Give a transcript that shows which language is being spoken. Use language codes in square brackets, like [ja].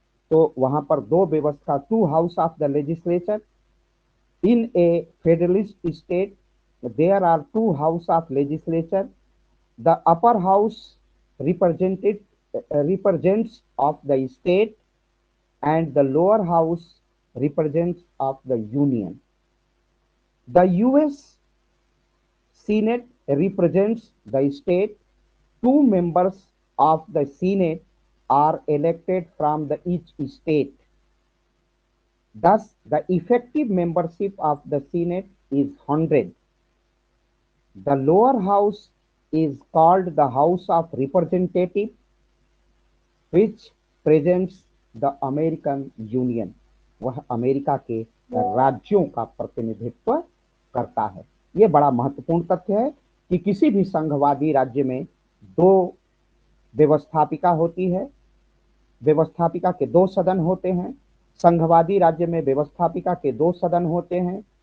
[hi] तो वहां पर दो व्यवस्था, [en] Two house of the legislature in a federalist state. There are two house of legislature. The upper house represents of the state, and the lower house represents of the union. The U.S. Senate represents the state. Two members of the Senate are elected from each state. Thus, the effective membership of the Senate is 100. The lower house is called the House of Representatives, which presents the American Union. [hi] वह America के राज्यों का प्रतिनिधित्व करता है। यह बड़ा महत्वपूर्ण तथ्य है कि किसी भी संघवादी राज्य में दो व्यवस्थापिका होती है। व्यवस्थापिका के दो सदन होते हैं। संघवादी राज्य में व्यवस्थापिका के दो सदन होते हैं।